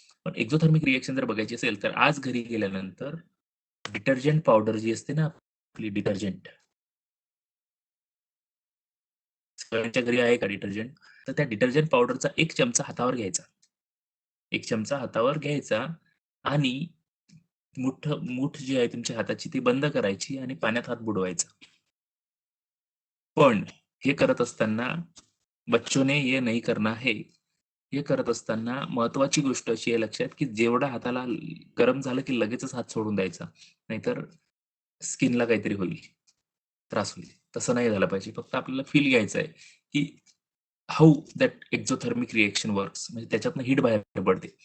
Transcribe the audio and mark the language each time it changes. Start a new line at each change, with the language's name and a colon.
Marathi: पण exothermic reaction जर बघायची असेल, तर आज घरी गेल्यानंतर डिटर्जंट पावडर जी असते ना आपली डिटर्जंट, सगळ्यांच्या घरी आहे का डिटर्जंट? तर त्या डिटर्जंट पावडरचा 1 चमचा हातावर घ्यायचा. 1 चमचा हातावर घ्यायचा आणि मूठ जी आहे तुमच्या हाताची ती बंद करायची आणि पाण्यात हात बुडवायचा. पण हे करत असताना
Hindi: बच्चों ने ये नहीं करना है.
Marathi: हे करत असताना महत्त्वाची गोष्ट अशी आहे लक्षात, की जेवढा हाताला गरम झालं की लगेचच हात सोडून द्यायचा. नाहीतर स्किनला काहीतरी होईल, त्रास होईल. तसं नाही झालं पाहिजे. फक्त आपल्याला फील घ्यायचं आहे, की
English: how that exothermic reaction works
Marathi: म्हणजे त्याच्यातनं हीट बाहेर पडते.